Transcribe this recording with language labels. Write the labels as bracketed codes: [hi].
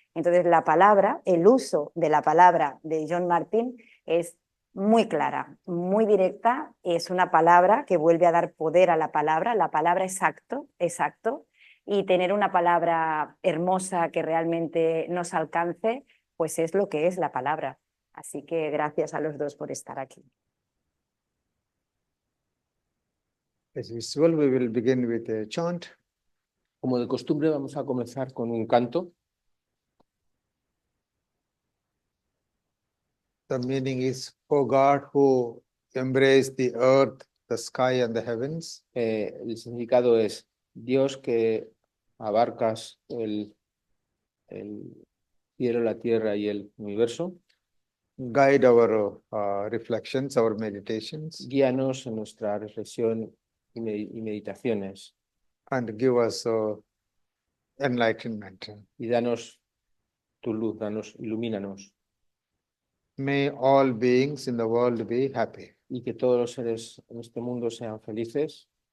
[es] Entonces la palabra, el uso de la palabra de John Martin es muy clara, muy directa, es una palabra que vuelve a dar poder a la palabra exacto, y tener una palabra hermosa que realmente nos alcance, pues es lo que es la palabra. Así que gracias a los dos por estar aquí. [en] As usual, we will begin with a chant. [es] Como de costumbre, vamos a comenzar con un canto. [en] The meaning is, O God, who embraced the earth, the sky, and the heavens, [es] El significado es Dios que abarcas el cielo, la tierra y el universo. [en] guide our reflections, our meditations, [es] Guíanos en nuestra reflexión y meditaciones [en] and give us enlightenment. [es] y danos tu luz, ilumínanos, [en] May all beings in the world be happy. [es] y que todos los seres en este mundo sean felices.